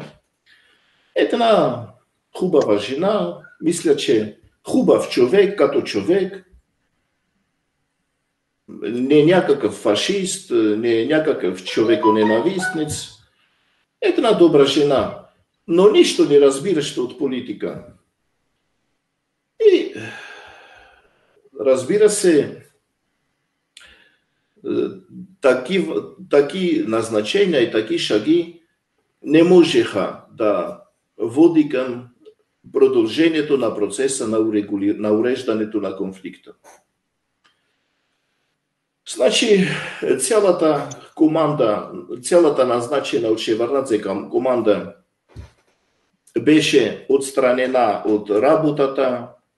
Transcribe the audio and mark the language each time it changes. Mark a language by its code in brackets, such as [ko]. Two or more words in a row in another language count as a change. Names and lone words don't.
[bg] Една хубава жена, мисля, че хубав човек като човек, не някакъв фашист, не някакъв човеконенавистниц. Една добра жена, но нищо не разбираща от политика. И разбира се, [ru] таки назначения и таки шаги [bg] не можеха да води към продължението на процеса на уреждането на конфликта. Значи цялата команда, цялата назначена от Шеварднадзе команда беше отстранена от работата.